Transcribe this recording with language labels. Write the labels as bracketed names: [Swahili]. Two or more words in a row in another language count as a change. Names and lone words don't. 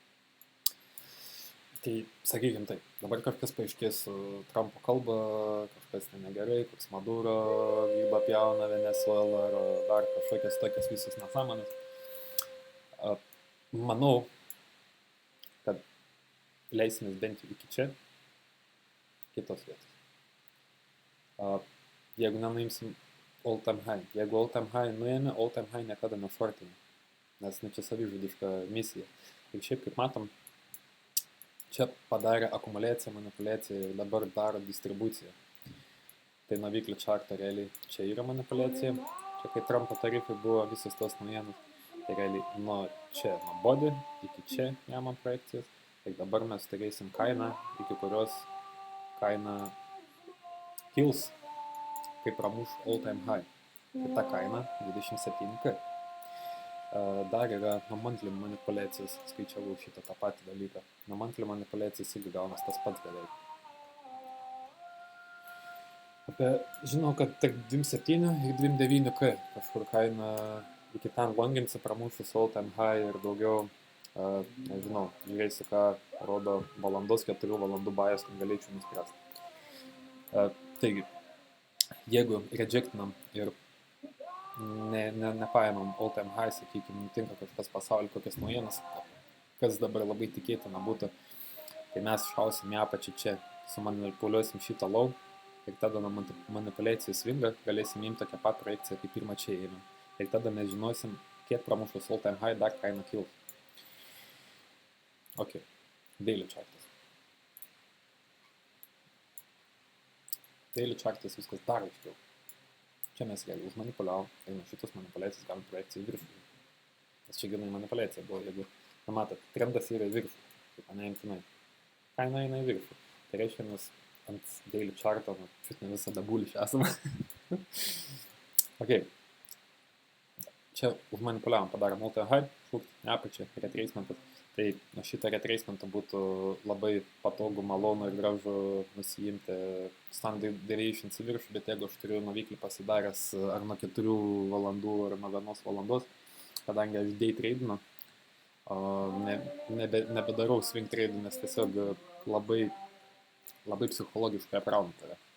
[Lithuanian] Tai sakykim taip, dabar kažkas paaiškės Trumpo kalbą, kažkas tai negerai, koks Maduro gyba pjauna Venezuela ar dar kažkokias tokias visas nesąmonės. Manau, kad leisimės bent jau iki čia, kitos vietos. Jeigu nenuimsim [English] all time high. [Lithuanian] Jeigu [English] all time high [Lithuanian] nuėmė, [English] all time high [Lithuanian] niekada nešortinė, nes čia savižudiška misija. Ir šiaip, kaip matom, čia padarė akumuliaciją, manipuliaciją ir dabar daro distribuciją. Tai nuo [English] weekly charto [Lithuanian] realiai čia yra manipuliacija. Čia kai Trumpo tarifai buvo visos tos naujienos. Tai realiai nuo čia, nuo body iki čia jam projekcijas. Ir dabar mes turėsim kainą, iki kurios kaina kils, kaip pramuš [English] all time high. [Lithuanian] Tai ta kaina 27K. Dar yra nuo monthly manipuliacijos, skaičiavau šitą tą patį dalyką. Nuo monthly manipuliacijos irgi gaunas tas pats beveik. Žinau, kad tarp 27 ir 29K kažkur kaina iki ten longinsi pramušus [English] all time high [Lithuanian] ir daugiau, nežinau, žiūrėsiu, ką rodo valandos, 4 valandų bias, kad galėčiau nuspręsti. Taigi, jeigu rejectinam ir nepaėmam [English] all time high, [Lithuanian] sakykime, nutinka kažkas pasaulyje, kokias naujienas, kas dabar labai tikėtina būtų, tai mes šausim į apačią čia, sumanipuliuosim šitą low ir tada nuo manipuliacijos svingą galėsim imti tokią pat projekciją, kaip pirmą čia ėmėm. Ir tada mes žinosim, kiek pramušus [English] all time high [Lithuanian] dar kaina kils. Ok, [English] daily chartas. Daily chartas [Lithuanian] viskas dar aiškiau. Čia mes realiai užmanipuliavom ir nuo šitos manipuliacijos galim projekciją į viršų. Nes čia gana manipuliacija buvo, jeigu, matot, trendas yra į viršų, kaip neimtinai. Kaina eina į viršų. Tai reiškia, mes ant [English] daily charto, [Lithuanian] šit ne visada buliš esame. Ok. Čia užmanipuliavom, padarėm [English] all time high, [Lithuanian] neapačia, retracementas. Tai nuo šito retracementą būtų labai patogu, malonu ir gražu nusijimti [English] standard deviations [Lithuanian] į viršų, bet jeigu aš turiu nuo weekly pasidaręs ar nuo 4 valandų ar nuo 1 valandos, kadangi aš [English] day trade'inu, [Lithuanian] nebedarau [English] swing trade'ų, [Lithuanian] nes tiesiog labai psichologiškai aprauna tave.